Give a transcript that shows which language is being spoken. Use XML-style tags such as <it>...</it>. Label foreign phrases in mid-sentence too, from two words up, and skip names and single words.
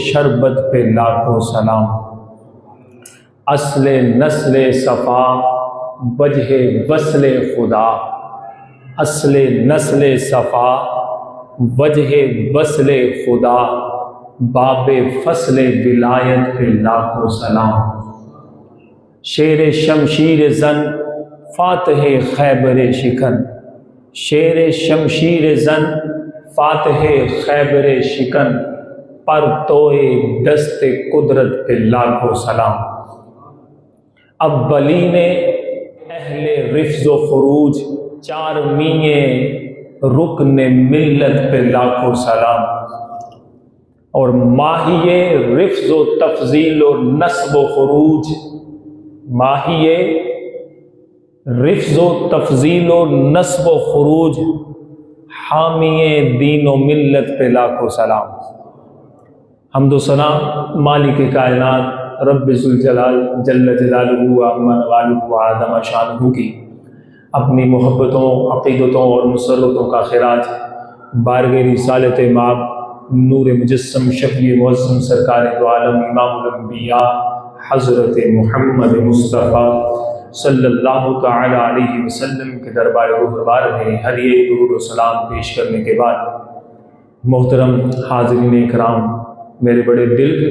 <ur>شربت پہ لاکھوں سلام، اصل نسل صفا وجہ وصل خدا، اصل نسل صفا وجہ وصل خدا، باب فصل ولایت پہ لاکھوں سلام، شیر شمشیر زن فاتح خیبر شکن، شیر شمشیر زن فاتح خیبر شکن، پر توئے دست قدرت پہ لاکھوں سلام، اولین اہل رفظ و خروج چار میئے رکن ملت پہ لاکھوں سلام، اور ماہی رفظ و تفضیل و نصب و خروج، ماہی رفظ و تفضیل و نصب و خروج، حامی دین و ملت پہ لاکھوں سلام۔ حمد و ثنا مالک کائنات رب ذوالجلال</ur> <ar>جل جلالہ وعظم والہ وعظم شانہ</ar> <ur>کی اپنی محبتوں، عقیدتوں اور مسرتوں کا خراج بارگاہ رسالت مآب نور مجسم شفیع معظم سرکار دو عالم امام الانبیاء حضرت محمد مصطفیٰ</ur> <ar>صلی اللہ تعالی علیہ وسلم</ar> <ur>کے دربار گہربار میں ہر ایک درود و سلام پیش کرنے کے بعد محترم حاضرین اکرام، میرے بڑے دل کے</ur>